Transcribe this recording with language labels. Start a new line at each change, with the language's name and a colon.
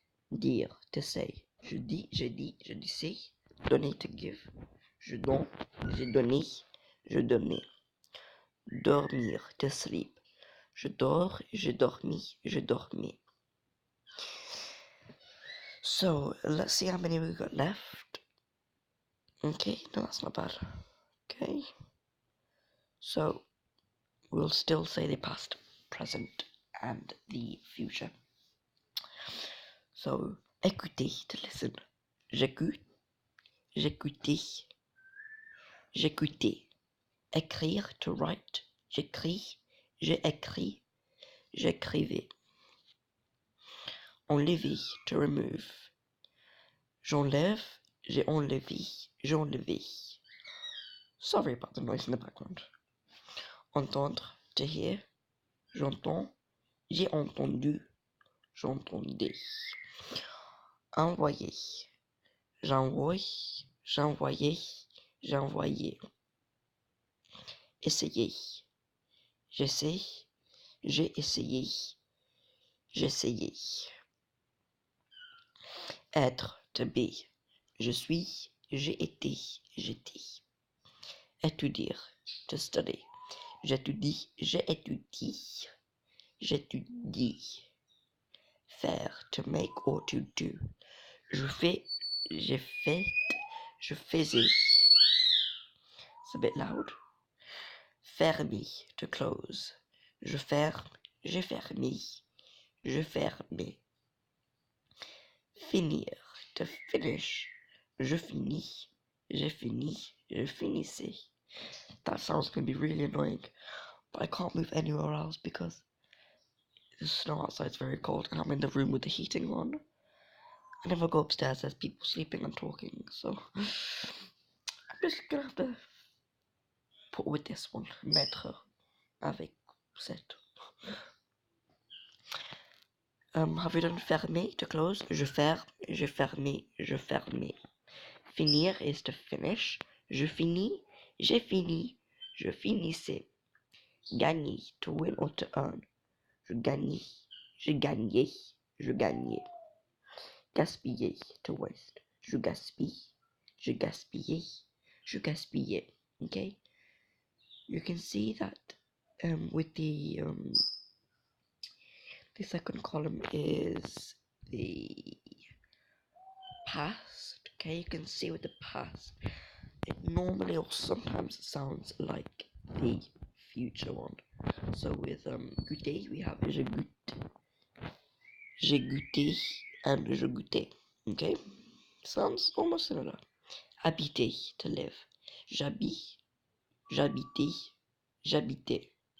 French: Dire,
English: to say.
French: Je dis, je disais. Donner,
English: to give.
French: Je donne, j'ai donné, je donnais. Dormir,
English: to sleep.
French: Je dors, j'ai dormi, je dormais.
English: So, let's see how many we got left. Okay, no, that's not bad. Okay. So, we'll still say the past, present, and the future. So, écouter, to listen.
French: J'écoute, j'écoutais, j'écoutais. Écrire,
English: to write.
French: J'écris, j'ai écrit, j'écrivais. Enlever,
English: to remove.
French: J'enlève, j'ai enlevé, j'enlevais.
English: Sorry about the noise in the background. Entendre, to hear.
French: J'entends, j'ai entendu, j'entendais. Envoyer. J'envoie, j'envoyais, j'envoyais. Essayer. J'essaie, j'ai essayé, j'essayais. Être,
English: to be.
French: Je suis, j'ai été, j'étais. Étudier,
English: to study.
French: J'étudie, j'ai étudié, j'étudie. Faire,
English: to make or to do.
French: Je fais, j'ai fait, je faisais.
English: It's a bit loud. Fermer, to close.
French: Je ferme, j'ai fermé, je fermais. Finir,
English: to finish.
French: Je finis, j'ai fini, je finissais.
English: That sounds going to be really annoying, but I can't move anywhere else because the snow outside's very cold and I'm in the room with the heating on. And if I go upstairs, there's people sleeping and talking, so I'm just gonna have to put with this one.
French: Mettre avec cette.
English: Have you done fermer, to close?
French: Je ferme, je fermais, je fermais.
English: Finir is to finish.
French: Je finis, j'ai fini, je finissais. Gagner,
English: to win or to earn.
French: Je gagnais, j'ai gagné, je gagnais. Gaspiller,
English: to waste.
French: Je gaspille, je gaspillais, je gaspillais. Okay?
English: You can see that with the second column is the past. Okay, you can see with the past it normally or sometimes sounds like the future one. So with goûter we have
French: je goûte, j'ai goûté,
English: and
French: je goûtais.
English: Okay, sounds almost similar. Habiter, to live.
French: J'habite, j'habitais, j'habitais.